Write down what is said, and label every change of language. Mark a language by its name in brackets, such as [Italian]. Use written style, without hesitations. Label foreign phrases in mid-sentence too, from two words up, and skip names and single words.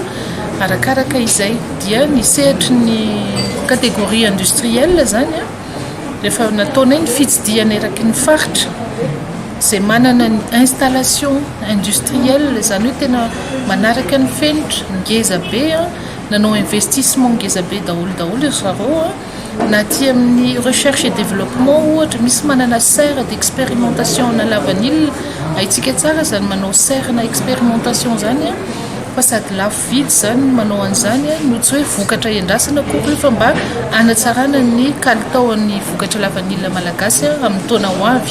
[Malagasy] arakaraka izay dia ny sehatry ny [French] catégorie industrielle [Malagasy] zany rehefa nataona ny fitsidiana eraky ny faritra c'est manana ny [French] installation industrielle [Malagasy] zany hoe tena manaraka ny fenitra ngeza be nanao investissement ngeza be daholo zareo na ty amin'ny [French] recherche et développement [Malagasy] ohatra misy manana [French] serre d'expérimentation [Malagasy] na lavanile haitsika tsara zany manao serre na expérimentation zany fa sady lafo vidy zany manao an'izany no tsy hoe vokatra endrasana kokoa fa mba anatsarana ny kalitaon'ny vokatra lavanila malagasy amin'ny taona ho avy.